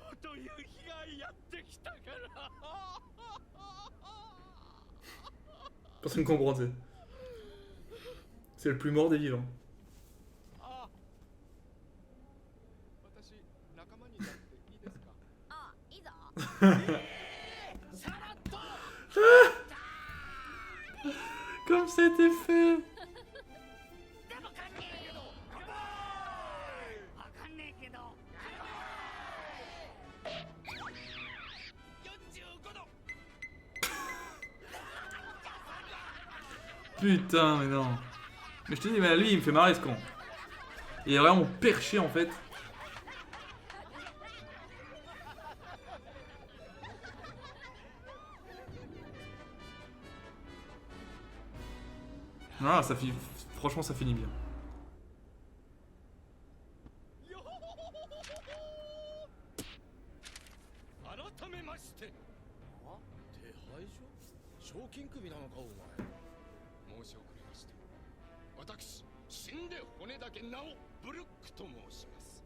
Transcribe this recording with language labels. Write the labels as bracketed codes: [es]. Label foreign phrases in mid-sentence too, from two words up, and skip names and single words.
[ja] という日がやってきたから [fr] Personne comprend, tu sais. C'est le plus mort des vivants. [ja] あ、私仲間になっていいですか？あ、いいぞ。さらっと [fr] Comme c'était fait. [ja] でもかんねえけど。わかんねえけど。 45度 [fr] Putain, mais non. Mais je te dis, mais lui, il me fait marrer ce con. Il est vraiment perché en fait. Ah, ça finit. Franchement, ça finit bien. [ja] 改めまして、あ、手配所？賞金首なのかお前。申し遅れました。私、死んで骨だけなおブルックと申します。